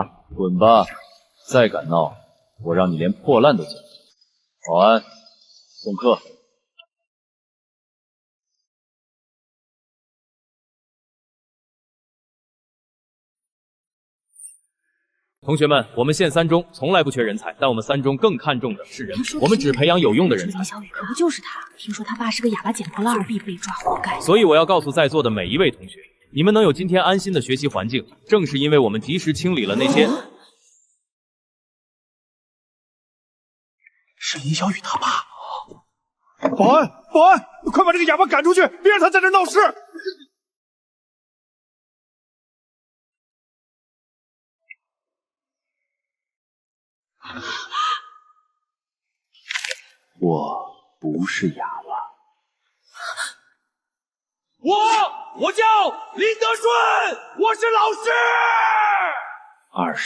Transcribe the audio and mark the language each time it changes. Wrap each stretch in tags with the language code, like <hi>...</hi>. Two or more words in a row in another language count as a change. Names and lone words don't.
<zh>滾吧，再敢鬧！我讓你連破爛都撿。保安，送客。同學們，我們縣3中從來不缺人才，但我們3中更看重的是人。我們只培養有用的人才。林小雨可不就是他？聽說他爸是個啞巴撿破爛，2B被抓，活該。所以我要告訴在座的每一位同學，你們能有今天安心的學習環境，正是因為我們及時清理了那些。是林小雨他爸。保安，保安，快把這個啞巴趕出去，別讓他在這鬧事。我不是啞巴。我叫林德順，我是老師。</zh>